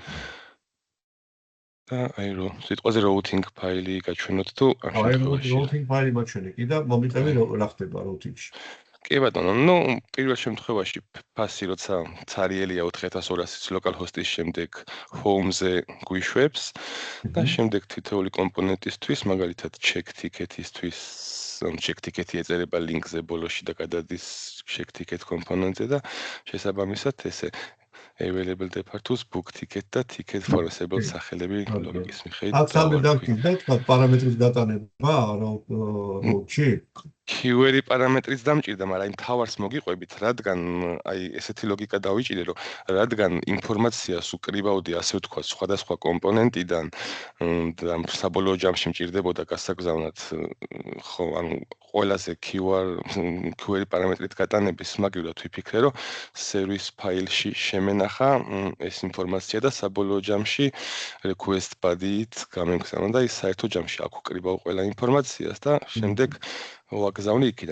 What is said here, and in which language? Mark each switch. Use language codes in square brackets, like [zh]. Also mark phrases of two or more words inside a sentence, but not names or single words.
[ka] და სიტყვაზე routing ფაილი გაჩვენოთ თუ ამ შემთხვევაში. routing ფაილი მაჩვენე კი და მომიყევი რა ხდება routing-ში. კი ბატონო, პირველ შემთხვევაში ფასი როცა ცარიელია 4200-იც localhost-ის შემდეგ home-ზე გვიშვებს და შემდეგ თითოეული კომპონენტისთვის, მაგალითად [en] check ticket- [ka] ისთვის, [en] check ticket- [ka] ი ეწერება link-ზე ბოლოში და გადადის [en] check ticket [ka] კომპონენტზე და შესაბამისად ესე [en] available departures, book ticket [ka] და [en] ticket for disabled [ka] სახელები ლოგიკის მიხედვით. აქ სამი დაგკითხა, თქვა პარამეტრის დატანება route-ში. keyword პარამეტრიც დამჭირდა, მაგრამ აი მთავარს მოგიყვებით, რადგან აი ესეთი ლოგიკა დავიჭირე, რომ რადგან ინფორმაციას უკრიბავდი, ასე ვთქვათ, სხვადასხვა კომპონენტიდან და საბოლოო ჯამში მჭირდებოდა გასაგზავნად, ხო, ანუ ყველაზე keyword პარამეტრით გატანების მაგივრად ვიფიქრე, რომ service ფაილში შემენახა ეს ინფორმაცია და საბოლოო ჯამში [en] request body- [ka] ით გამემგზავნა და ის საერთო ჯამში აქ უკრიბავ ყველა ინფორმაციას და შემდეგ ვაგზავნე იქიდან.